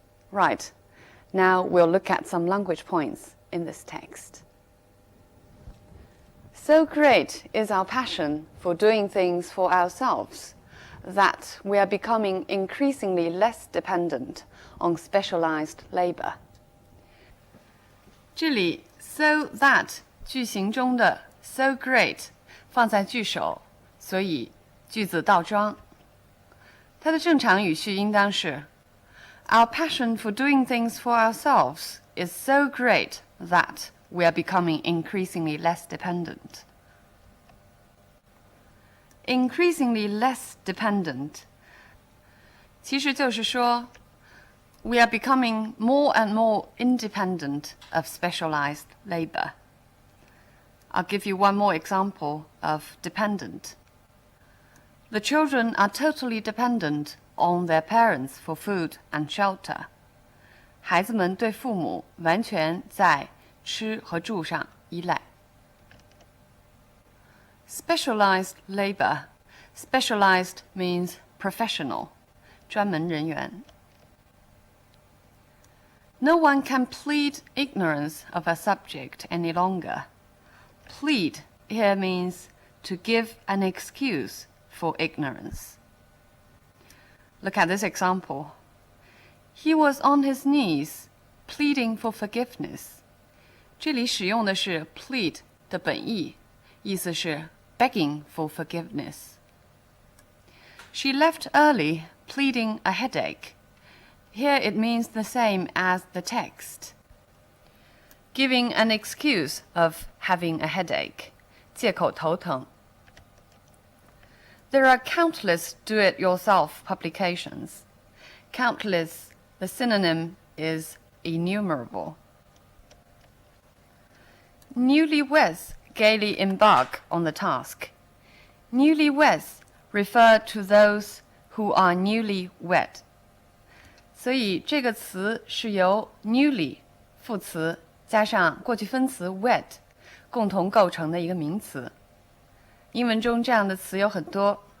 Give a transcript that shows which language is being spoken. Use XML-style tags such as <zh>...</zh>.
<en>Right, now we'll look at some language points in this text. So great is our passion for doing things for ourselves that we are becoming increasingly less dependent on specialized labor.</en> <zh>这里 so that 句型中的 so great 放在句首，所以句子倒装。它的正常语序应当是</zh> <en>Our passion for doing things for ourselves is so great that we are becoming increasingly less dependent. Increasingly less dependent</en> <zh>其实就是说</zh> <en>we are becoming more and more independent of specialized labor. I'll give you one more example of dependent. The children are totally dependent on their parents for food and shelter.</en> <zh>孩子们对父母完全在吃和住上依赖。</zh> <en>Specialized labor. Specialized means professional,</en> <zh>专门人员。</zh> <en>No one can plead ignorance of a subject any longer. Plead here means to give an excuse for ignorance. Look at this example. He was on his knees, pleading for forgiveness.</en> <zh>这里使用的是 plead 的本意，意思是</zh> <en>begging for forgiveness. She left early, pleading a headache. Here it means the same as the text. Giving an excuse of having a headache.</en> <zh>借口头疼。</zh> <en>There are countless do-it-yourself publications. Countless, the synonym is innumerable. Newlyweds gaily embark on the task. Newlyweds refer to those who are newly wed.</en> <zh>所以这个词是由 newly 副词加上过去分词 wed 共同构成的一个名词。英文中这样的词有很多。</zh>